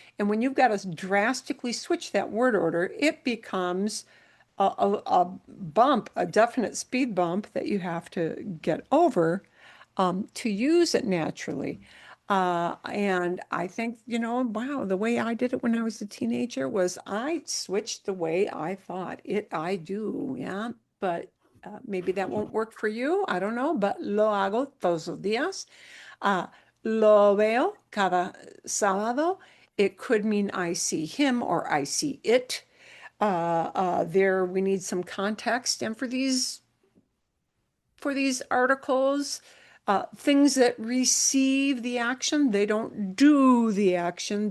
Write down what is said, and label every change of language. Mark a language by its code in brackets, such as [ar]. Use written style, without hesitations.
[en] And when you've got to drastically switch that word order, it becomes a bump, a definite speed bump that you have to get over to use it naturally. And I think, wow, the way I did it when I was a teenager was I switched the way I thought it, I do. Yeah. But maybe that won't work for you. I don't know. But [es] lo hago todos los días. Lo veo cada sábado. [en] It could mean I see him or I see it. There we need some context. And for these articles, things that receive the action, they don't do the action.